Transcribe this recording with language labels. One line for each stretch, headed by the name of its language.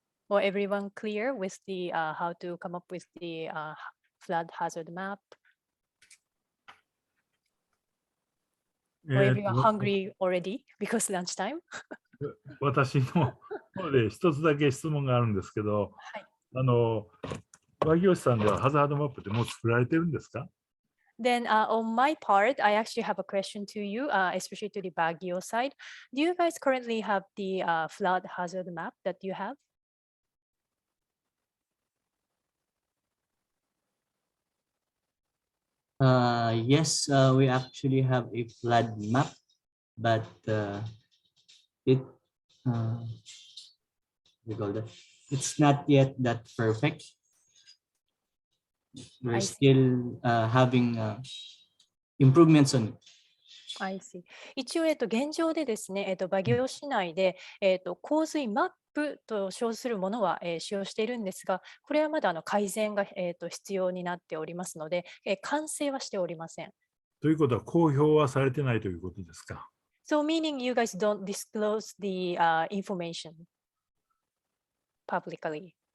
English: Or everyone clear with the how to come up with the flood hazard map? Or everyone hungry already because lunchtime?
Japanese: 私の方で一つだけ質問があるんですけど、バギオ市さんではハザードマップってもう作られてるんですか？
English: Then on my part, I actually have a question to you, especially to the Baguio side. Do you guys currently have the flood hazard map that you have? Yes, we actually have a flood map, but we call that, it's not yet that perfect. We're still having improvements on it. I see.
Japanese: 一応、現状でですね、バギオ市内で、洪水マップと称するものは、使用しているんですが、これはまだ改善が、必要になっておりますので、完成はしておりません。ということは公表はされてないということですか？
English: So meaning you guys don't disclose the information publicly?